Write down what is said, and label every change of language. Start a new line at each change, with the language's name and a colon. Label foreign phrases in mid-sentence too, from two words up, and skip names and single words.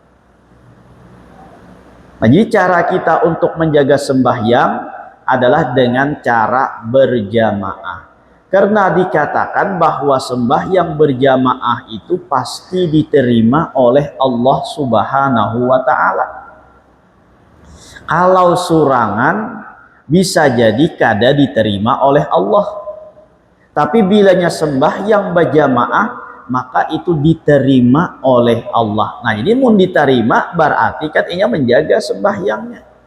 Indonesian: Nah, jadi cara kita untuk menjaga sembahyang adalah dengan cara berjamaah. Karena dikatakan bahwa sembahyang berjamaah itu pasti diterima oleh Allah
Arabic: Subhanahu wa Ta'ala.
Indonesian: Kalau surangan bisa jadi kada diterima oleh Allah. Tapi bilanya sembahyang berjamaah, maka itu diterima oleh Allah. Nah, jadi mun diterima berarti kan ia menjaga sembahyangnya.